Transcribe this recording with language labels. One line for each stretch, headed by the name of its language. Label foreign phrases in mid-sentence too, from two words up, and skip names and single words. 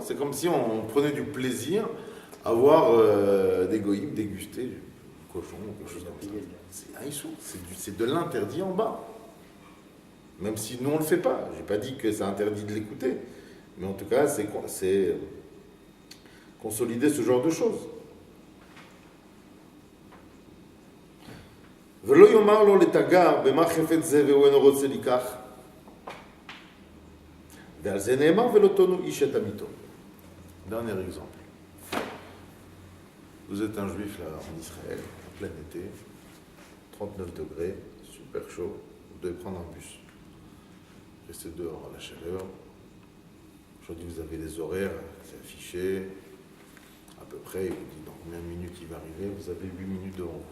French: C'est comme si on prenait du plaisir à voir des goïms déguster du cochon ou quelque chose comme ça. C'est un issou, c'est de l'interdit en bas. Même si nous on ne le fait pas. Je n'ai pas dit que c'est interdit de l'écouter. Mais en tout cas, c'est consolider ce genre de choses.
Hebrew: ולא יאמר לו לתגר במה חפץ זה והוא אינו רוצה לקח. ועל זה נאמר ולא תונו איש את עמיתו.
French: Dernier exemple. Vous êtes un juif là en Israël, en plein été, 39 degrés, super chaud, vous devez prendre un bus. Restez dehors à la chaleur. Aujourd'hui vous avez les horaires, c'est affiché, à peu près, il vous dit dans combien de minutes il va arriver, vous avez 8 minutes devant vous.